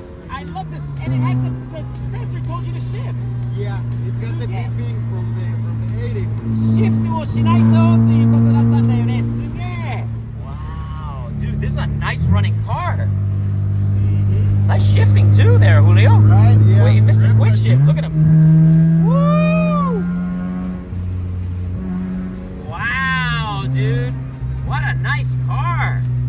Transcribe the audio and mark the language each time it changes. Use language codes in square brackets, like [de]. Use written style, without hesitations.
[en] I love this, and it has the sensor told you to shift. Yeah, it's got the beeping from the 80s. [ja] シフトをしないとっていうことだったんだよね。すげえ。 [en] Wow, dude, this is a nice running car. Nice shifting too there, Julio. Right, yeah. Wait, Mr. Quick Shift, look at him. Woo! Wow, dude. What a nice car.